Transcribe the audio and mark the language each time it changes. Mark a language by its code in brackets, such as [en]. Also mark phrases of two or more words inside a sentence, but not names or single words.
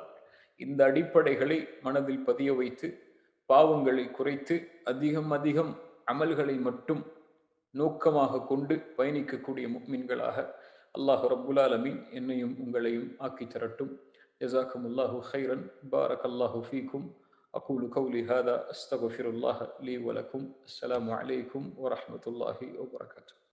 [ta] இந்த அடிப்படைகளை மனதில் பதிய வைத்து பாவங்களை குறைத்து அதிகம் அதிகம் அமல்களை மட்டும் நோக்கமாக கொண்டு பயணிக்கக்கூடிய முஃமின்களாக [ar] الله رب العالمين [ta] என்னையும் உங்களையும் ஆக்கி தரட்டும். [ar] جزاكم الله خيرا. بارك الله فيكم. أقول قولي هذا أستغفر الله لي ولكم. السلام عليكم ورحمة الله وبركاته.